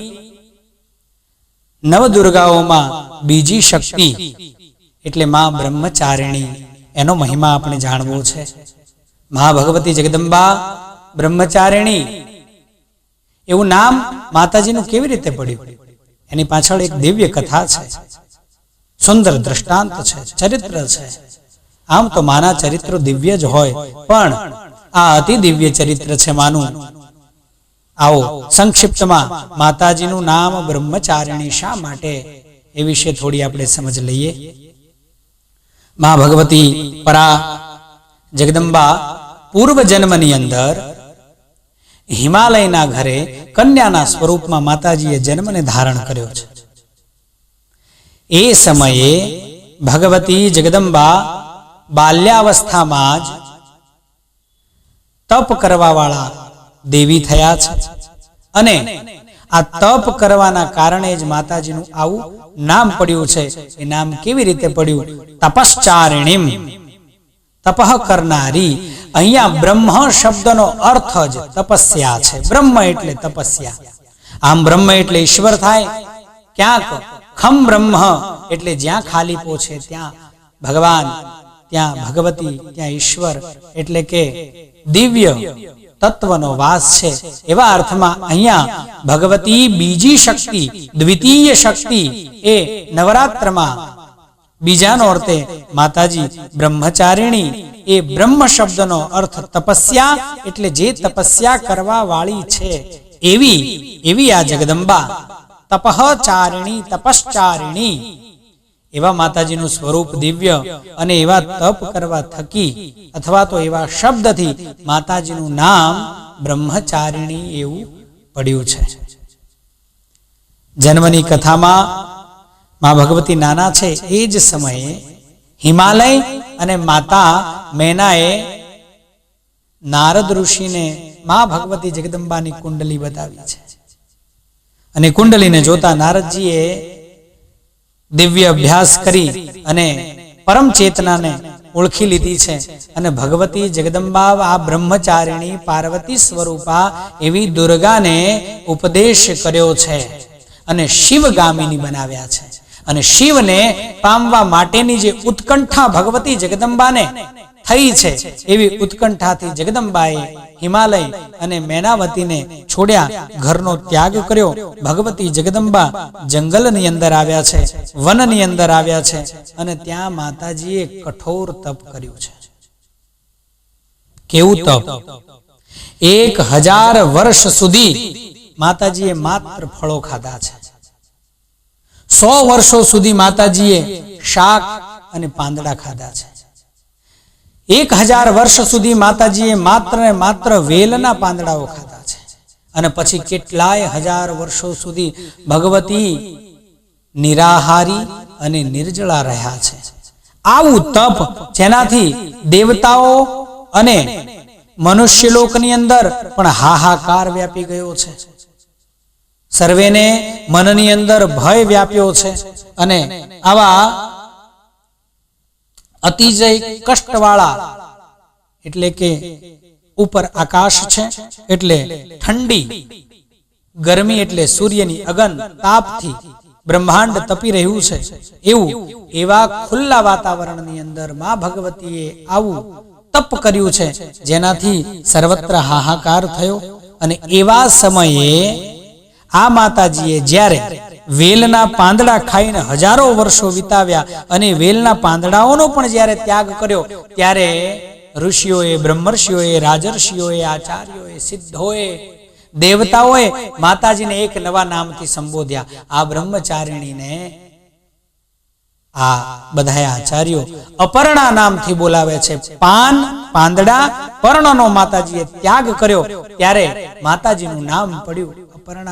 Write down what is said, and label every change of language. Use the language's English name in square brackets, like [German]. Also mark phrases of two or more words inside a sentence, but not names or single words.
[Gujarati] નવદુર્ગાઓમાં બીજી શક્તિ એટલે માં બ્રહ્મચારિણી એનો મહિમા આપણે જાણવો છે। માં ભગવતી જગદંબા બ્રહ્મચારિણી એવું નામ માતાજીનું કેવી રીતે પડ્યું એની પાછળ એક દિવ્ય કથા છે, સુંદર દૃષ્ટાંત છે, ચરિત્ર છે। આમ તો માના ચરિત્ર દિવ્ય જ હોય પણ આ અતિ દિવ્ય ચરિત્ર છે માનું। આઓ સંક્ષિપ્તમાં માતાજીનું નામ બ્રહ્મચારિણી શા માટે એ વિષે થોડી આપણે સમજ લઈએ। માં ભગવતી પરા જગદંબા પૂર્વ જન્મની અંદર હિમાલયના ઘરે કન્યાના સ્વરૂપમાં માતાજીએ જન્મને ધારણ કર્યો છે। એ સમયે ભગવતી જગદંબા બાલ્યાવસ્થામાં જ તપ કરવાવાળા દેવી થયા છે અને આ તપ કરવાના કારણે જ માતાજીનું આવું નામ પડ્યું છે। એ નામ કેવી રીતે પડ્યું? તપશ્ચારિણીમ, તપહ કરનારી। અહીંયા બ્રહ્મ શબ્દનો અર્થ જ તપસ્યા છે। બ્રહ્મ એટલે તપસ્યા। આમ બ્રહ્મ એટલે ઈશ્વર થાય। ક્યાંક ખમ બ્રહ્મ એટલે જ્યાં ખાલીપો છે ત્યાં ભગવાન, ત્યાં ભગવતી, ત્યાં ઈશ્વર એટલે કે દિવ્ય તત્વનો વાસ છે। એવા અર્થમાં અહીંયા ભગવતી બીજી શક્તિ, દ્વિતીય શક્તિ એ નવરાત્રમા બીજા નોરતે માતાજી બ્રહ્મચારિણી। એ બ્રહ્મ શબ્દનો અર્થ તપસ્યા એટલે જે તપસ્યા કરવા વાલી છે એવી એવી આ જગદંબા તપહચારિણી, તપશ્ચારિણી। એવા માતાજીનું સ્વરૂપ દિવ્ય અને એવા તપ કરવા થકી અથવા તો એવા શબ્દથી માતાજીનું નામ બ્રહ્મચારિણી એવું પડ્યું છે। જન્મની કથામાં માં ભગવતી નાના છે એ જ સમયે હિમાલય અને માતા મેનાએ નારદ ઋષિને માં ભગવતી જગદંબાની કુંડળી બતાવી છે અને કુંડળીને જોતા નારદજીએ દિવ્ય અભ્યાસ કરી અને પરમ ચેતના ને ઓળખી લીધી છે અને ભગવતી જગદંબા આ બ્રહ્મચારિણી પાર્વતી સ્વરૂપા એવી દુર્ગા ને ઉપદેશ કર્યો છે અને શિવગામિની બનાવ્યા છે। અને શિવ ને પામવા માટેની જે ઉત્કંઠા ભગવતી જગદંબા ને થઈ છે એવી ઉત્કંઠાથી જગદંબાએ હિમાલય અને મેનાવતી ને છોડ્યા, ઘરનો ત્યાગ કર્યો। ભગવતી જગદંબા જંગલની અંદર આવ્યા છે, વનની અંદર આવ્યા છે અને ત્યાં માતાજીએ કઠોર તપ કર્યું છે। કેવું તપ? 1000 વર્ષ સુધી માતાજીએ માત્ર ફળો ખાધા છે। 100 વર્ષો સુધી માતાજીએ શાક અને પાંદડા ખાધા છે। 1000 વર્ષ સુધી માતાજીએ માત્ર ને માત્ર વેલના પાંદડાઓ ખાધા છે અને પછી કેટલાય હજાર વર્ષો સુધી ભગવતી નિરાહારી અને નિર્જલા રહ્યા છે। આવું તપ જેનાથી દેવતાઓ અને મનુષ્યલોકની અંદર પણ હાહાકાર વ્યાપી ગયો છે। સર્વેને મનની અંદર ભય વ્યાપ્યો છે અને આવા અતિશય કષ્ટવાળા એટલે કે ઊપર આકાશ છે એટલે ઠંડી, ગરમી એટલે સૂર્યની અગન તાપથી બ્રહ્માંડ તપી રહ્યું છે એવું એવા ખુલ્લા વાતાવરણની અંદર માં ભગવતીએ આવું તપ કર્યું છે જેનાથી સર્વત્ર હાહાકાર થયો। અને એવા સમયે આ માતાજીએ જ્યારે વેલના પાંદડા ખાઈને હજારો વર્ષો વિતાવ્યા અને વેલના પાંદડાઓનો પણ જ્યારે ત્યાગ કર્યો ત્યારે ઋષિઓએ, બ્રહ્મર્ષિઓએ, રાજર્ષિઓએ, આચાર્યોએ, સિદ્ધોએ દેવતાઓએ માતાજીને એક નવા નામથી સંબોધ્યા. આ બ્રહ્મચારિણીને આ બધા આચાર્યો અપર્ણા નામથી બોલાવે છે. પાંદડા પર્ણનો માતાજીએ ત્યાગ કર્યો ત્યારે માતાજીનું નામ પડ્યું અપર્ણા.